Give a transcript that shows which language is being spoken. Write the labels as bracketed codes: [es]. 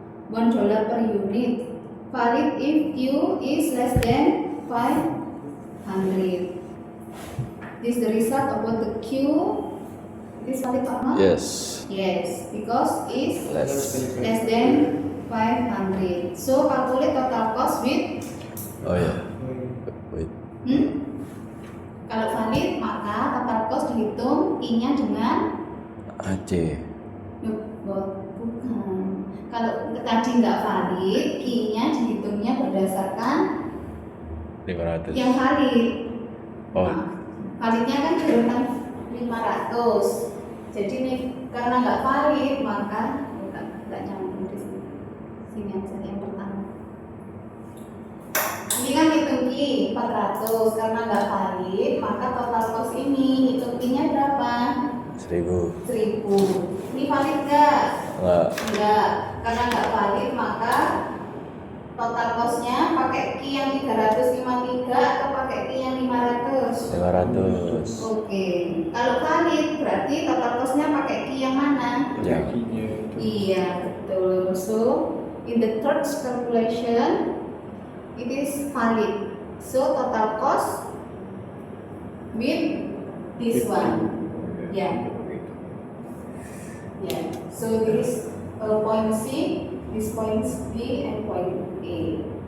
[en] $1 per unit. Valid if Q is less than 500. This is the result about the Q. Is valid or not? Yes. Yes, because it's Less than 500. So calculate total cost with Oh ya. Wait. [id] Kalau valid maka total cost dihitung Q-nya dengan AC. bukan. Kalau tadi nggak valid, Q-nya dihitungnya berdasarkan 500. yang valid. Oh. Nah, validnya kan di rentang 500. Jadi nih karena nggak valid maka nggak nyambung di sini. Sini aja yang pertama. Ini kan hitung Q 400 karena nggak valid maka total cost ini hitung Q-nya berapa? 1000. 1000. Ini valid nggak? Enggak, karena nggak valid maka total costnya pakai Q yang 353 atau pakai Q yang 500? 500. Oke, kalau valid berarti total costnya pakai Q yang mana? Ya. Iya, betul. [en] So, in the third calculation it is valid. So, total cost with this one. Yeah. Yeah. So this point C, this point B, and point A.